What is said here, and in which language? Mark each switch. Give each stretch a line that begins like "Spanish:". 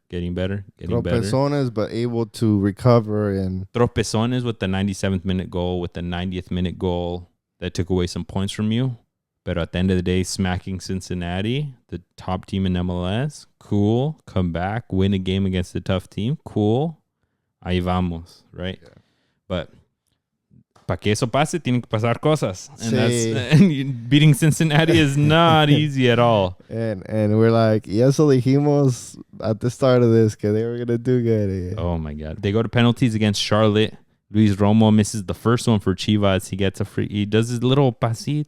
English: Tropezones, but able to recover. And Tropezones with the 97th minute goal, with the 90th minute goal that took away some points from you. But at the end of the day, smacking Cincinnati, the top team in MLS, cool. Come back, win a game against a tough team, cool.
Spanish: Ahí vamos,
English: right? Yeah. But
Spanish: para que eso pase, tienen que pasar cosas.
English: And beating Cincinnati is not easy at all. And we're like,
Spanish: y eso dijimos
English: at the start of this, que they were going to do good. Oh, my God. They go to penalties against Charlotte. Luis Romo misses the first one for Chivas. He gets a free. He does his little pasito.